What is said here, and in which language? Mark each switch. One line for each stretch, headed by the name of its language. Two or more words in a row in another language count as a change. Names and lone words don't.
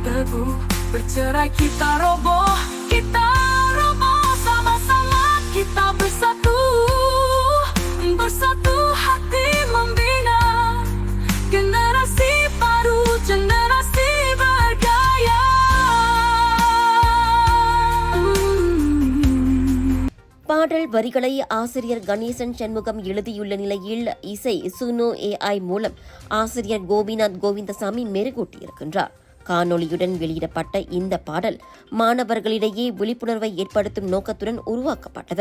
Malay: Bercerai kita roboh sama-sama kita bersatu. Bersatu hati membina generasi baru, generasi bergaya.
Tamil: பாடல் வரிகளை ஆசிரியர் கணேசன் சண்முகம் எழுதியுள்ள நிலையில் இசை சுனோ AI மூலம் ஆசிரியர் கோபிநாத் கோவிந்தசாமி மெருகூட்டியிருக்கின்றார். காணொளியுடன் வெளியிடப்பட்ட இந்த பாடல் மாணவர்களிடையே விழிப்புணர்வை ஏற்படுத்தும் நோக்கத்துடன் உருவாக்கப்பட்டது.